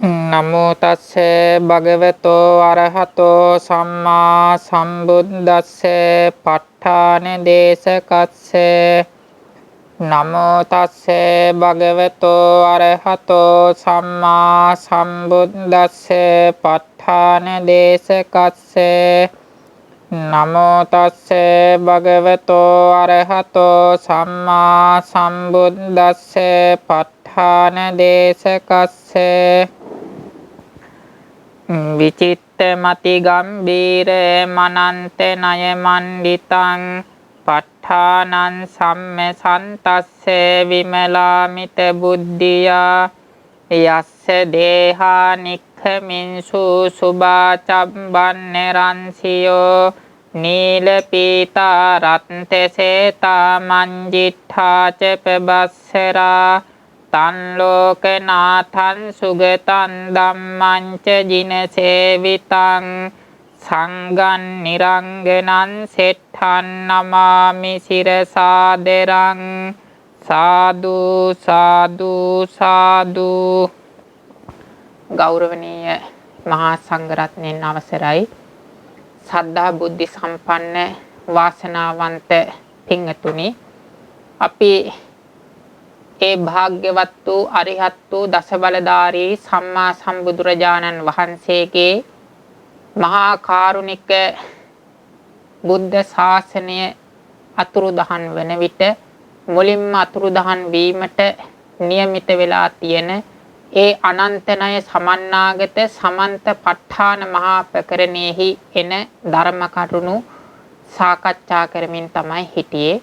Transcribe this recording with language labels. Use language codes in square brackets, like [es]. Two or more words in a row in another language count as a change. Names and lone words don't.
[pi] නමෝ තස්සේ භගවතෝ අරහතෝ සම්මා සම්බුද්දස්සේ ප ဋ ාණ දේශකස්සේ නමෝ තස්සේ භගවතෝ අරහතෝ සම්මා සම්බුද්දස්සේ ප ဋ ාණ දේශකස්සේ නමෝ තස්සේ භගවතෝ අරහතෝ සම්මා සම්බුද්දස්සේ ප ဋ ාණ දේශකස්සේ විචිත්ත මති ගම්බීර මනන්ත නය මණ්ඩිතං ප ဋ ාණං සම්ම සන්තස්සේ විමලාමිත බුද්ධියා යස්ස දේහා නික්ඛමින්සු සුභා චම්බන්න රන්සියෝ නීල පීතා රත්තසේතා මංජිට්ඨා ච පබස්සරා තන් ලෝකනාථං සුගතං ධම්මං ච ජිනසේවිතං සංඝං නිරංගනං සෙට්ඨං නමාමි සිරසාදරං සාදු සාදු සාදු. [si] ගෞරවනීය මහා සංඝරත්නයන් අවසරයි. සද්ධා බුද්ධ සම්පන්න වාසනාවන්ත පින්තුනි, අපි ඒ භාග්‍යවත් වූ අරිහත් වූ දසබලධාරී සම්මා සම්බුදුරජාණන් වහන්සේගේ මහා කාරුණික බුද්ධ ශාසනය අතුරුදහන් වන විට මුලින්ම අතුරුදහන් වීමට නියමිත වෙලා තියෙන ඒ අනන්තනය සමන්නාගත සමන්ත ප ဋ ාණ මහා ප්‍රකරණයෙහි එන ධර්ම කරුණු සාකච්ඡා කරමින් තමයි හිටියේ.